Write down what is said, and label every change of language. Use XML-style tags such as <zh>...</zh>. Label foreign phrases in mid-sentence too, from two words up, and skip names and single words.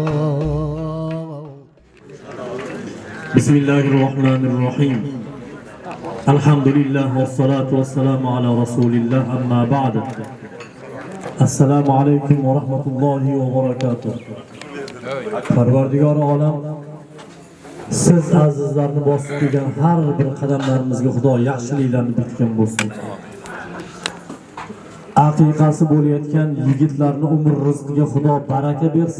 <ar>Bismillahirrahmanirrahim. الحمد لله والصلاة والسلام على رسول الله أما بعد. السلام عليكم ورحمة الله وبركاته.</ar> <uz>Parvardigar olam, siz azizlarni bosib kelgan har bir qadamlarimizga Xudo yaxshiliklarni bitgan bo'lsin. Aqiqasi bo'layotgan yigitlarni umr rizqiga Xudo baraka bersin.</uz>